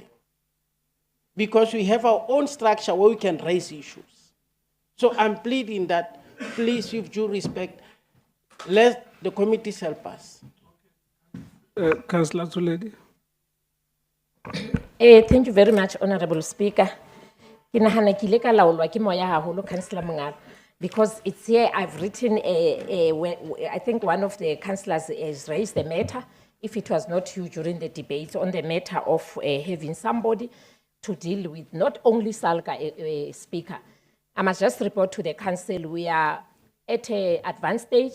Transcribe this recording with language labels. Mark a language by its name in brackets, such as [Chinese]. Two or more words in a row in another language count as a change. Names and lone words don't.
[English] Because we have our own structure where we can raise issues. So I'm pleading that, please, with due respect, let the committees help us. Councillor Tuledi. Thank you very much, Honorable Speaker. [Southern Sotho] Ke nahana ke ile ka laolwa ke moya haholo, Councillor Mongala, [English] because it's here I've written, I think one of the councillors has raised the matter, if it was not you during the debate, on the matter of having somebody to deal with not only Salga, Speaker. I must just report to the council, we are at an advanced stage.